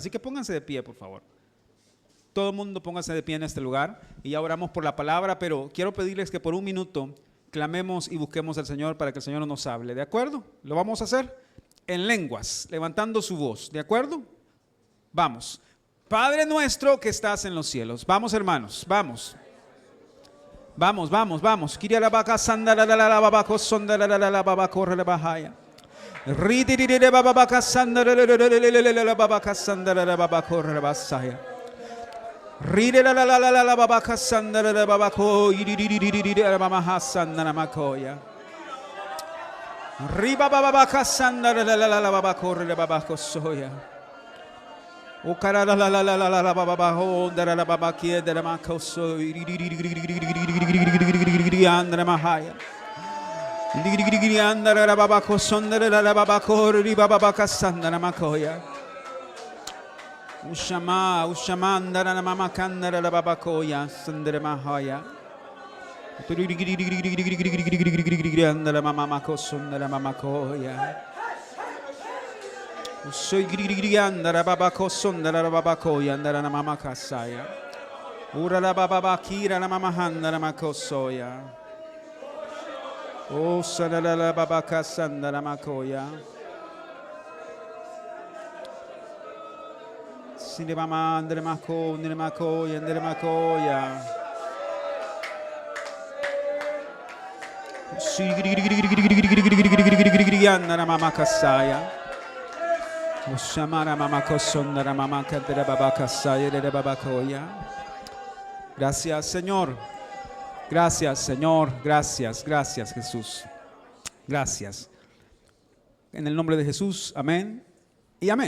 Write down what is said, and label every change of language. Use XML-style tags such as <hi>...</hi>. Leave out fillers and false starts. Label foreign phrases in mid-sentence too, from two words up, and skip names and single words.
<es>Así que pónganse de pie, por favor. Todo el mundo póngase de pie en este lugar y ya oramos por la palabra, pero quiero pedirles que por un minuto clamemos y busquemos al Señor para que el Señor nos hable. ¿De acuerdo? Lo vamos a hacer en lenguas, levantando su voz. ¿De acuerdo? Vamos. Padre nuestro que estás en los cielos. Vamos, hermanos, vamos. Vamos, vamos, vamos. Kiria la vaca sandala la babaco sondala la babaco la bahaya. Ridiri de babaca sandala la babaca sandala la babaco la basaya. Ride la babaca sandala la babaco yiri la mamaha sandala makoya. Riba babaca sandala la babaco la babaco soya. O cara la babaho de la babaquia de la macoso andra mahaya. Andra la babaco sondra la babaco riba babaca sandala makoya. Ushamanda la mama candra la babacoya sandra mahaya. Andra la mama macoso la mamacoya. Soy andara babaco sondara babaco y andara na mama kasaya. Ura la babakira la mama handara makosoya. O sadala la babaka sandara makoya. Sinde mama andre mako andre makoya andre makoya. Andara mama kasaya. Gracias, Señor. Gracias, Señor. Gracias, gracias, Jesús. Gracias. En el nombre de Jesús, amén y amén.</es>